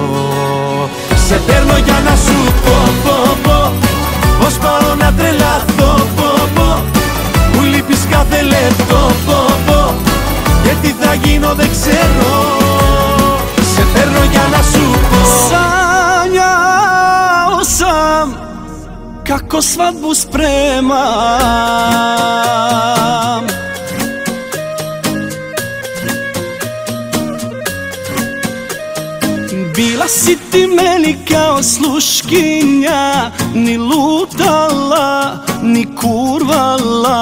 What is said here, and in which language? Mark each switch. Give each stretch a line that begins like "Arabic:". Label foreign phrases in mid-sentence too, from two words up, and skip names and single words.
Greek: Σε παίρνω για να σου πω πως πάω να τρελαθώ. Μου λείπεις κάθε λεπτό και τι θα γίνω δεν ξέρω. Σε παίρνω για να σου πω.
Serbian: Sanjao sam kako svadbu spremam. Bila si ti meni kao sluškinja, ni lutala, ni kurvala.